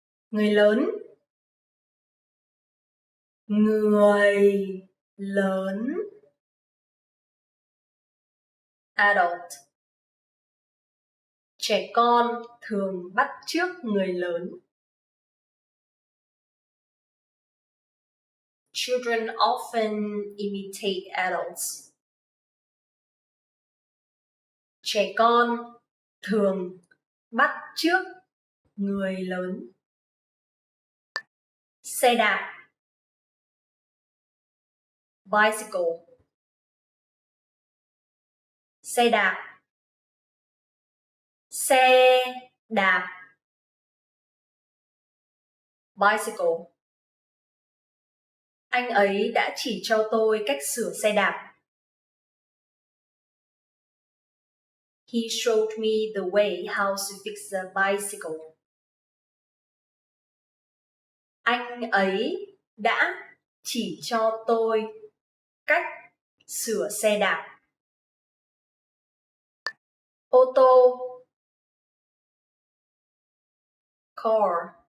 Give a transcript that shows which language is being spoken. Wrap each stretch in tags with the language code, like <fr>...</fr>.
<vi>Người lớn, người lớn,</vi> <en>adult.</en> <vi>Trẻ con thường bắt chước người lớn.</vi> <en>Children often imitate adults.</en> <vi>Trẻ con thường bắt chước người lớn. Xe đạp,</vi> <en>bicycle.</en> <vi>Xe đạp, xe đạp,</vi> <en>bicycle.</en> <vi>Anh ấy đã chỉ cho tôi cách sửa xe đạp.</vi> <en>He showed me the way how to fix a bicycle.</en> <vi>Anh ấy đã chỉ cho tôi cách sửa xe đạp. Ô tô,</vi> <en>car.</en>